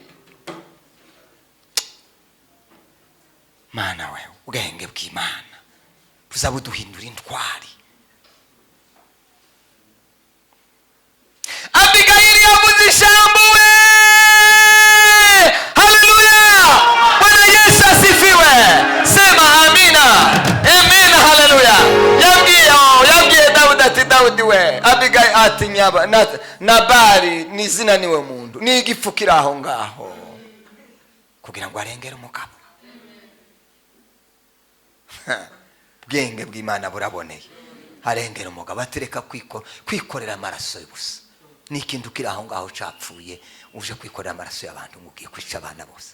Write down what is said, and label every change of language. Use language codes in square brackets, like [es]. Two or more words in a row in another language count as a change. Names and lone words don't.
[rw] Mana we, ubwenge bw'Imana buzabuduhindura intwari. Abigayili yavuze ijambo we. Haleluya! [sw] Bwana Yesu asifiwe. Sema amina. Amina. Haleluya. [rw] Yabwiye Daudi ati, Daudi we, Abigayili ati nyaba Nabali ni izina niwe muntu, ni igipfukira aho ngaho kugira ngo arengere umugabo. Bwenge bw'Imana buraboneye, arengera umugabo. Atereka kwikorera amaraso y'ubusa. N'ikintu kiri aho ngaho capfuye, uje kwikorera amaraso y'abantu ngo ugiye kwica abana bose.